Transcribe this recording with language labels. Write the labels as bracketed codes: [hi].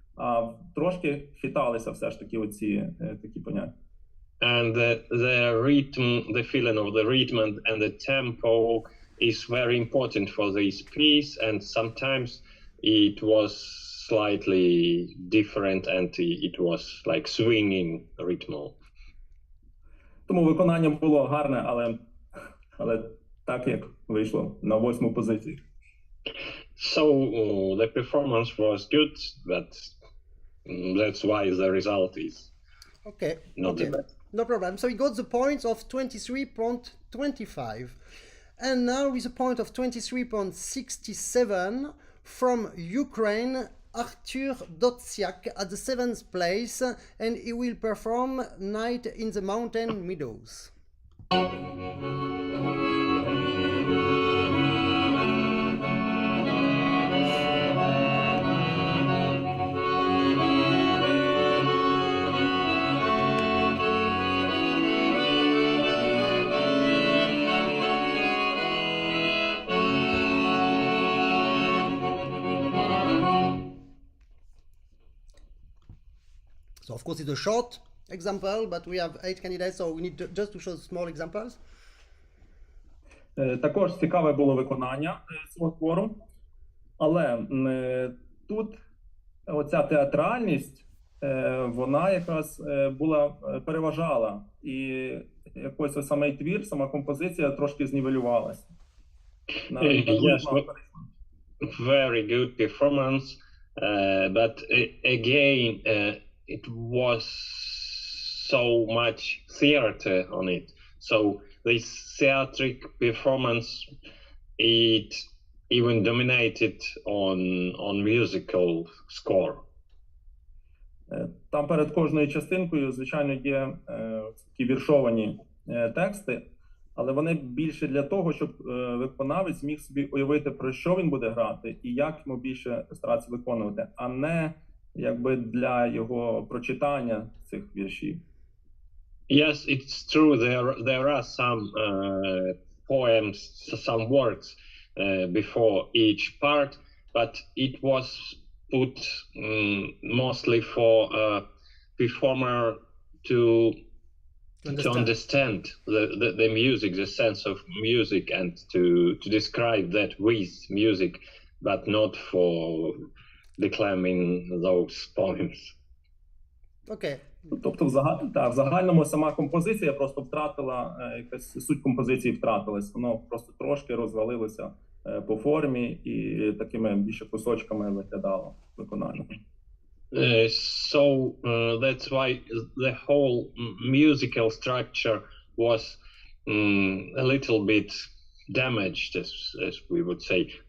[uk] А трошки хиталися все ж таки оці такі поняття. [en] And the rhythm, the feeling of the rhythm and the tempo is very important for this piece, and sometimes it was slightly different and it was like swinging rhythm. [uk] Тому виконання було гарне, але так, як вийшло на 8-му позиції. [en] So the performance was good, but that's why the result is not the best. No problem. So he got the points of 23.25. And now with a point of 23.67 from Ukraine, Artur Dotsiak at the 7th place, and he will perform Night in the Mountain Meadows. of course, it's a short example, but we have 8 candidates, so we need just to show small examples. [uk] Також цікаве було виконання цього твору, але тут оця театральність, вона якраз була, переважала, і якось самий твір, сама композиція трошки знівелювалася. [en] Yes, very good performance, but again, it was so much theater on it. So this theatric performance, it even dominated on musical score. [uk] Там перед кожною частинкою, звичайно, є такі віршовані тексти, але вони більше для того, щоб виконавець міг собі уявити, про що він буде грати і як йому більше старатися виконувати, а не якби для його прочитання цих віршів. [en] Yes, it's true. There are some poems, some words before each part, but it was put mostly for a performer to understand the music, the sense of music, and to describe that with music, but not for declaiming those poems. Okay. [uk] Тобто в загальному сама композиція просто втратила, якась суть композиції втратилась, воно просто трошки розвалилося по формі і такими більше кусочками виглядало виконання. [en] So that's why the whole musical structure was a little bit damaged, as we would say.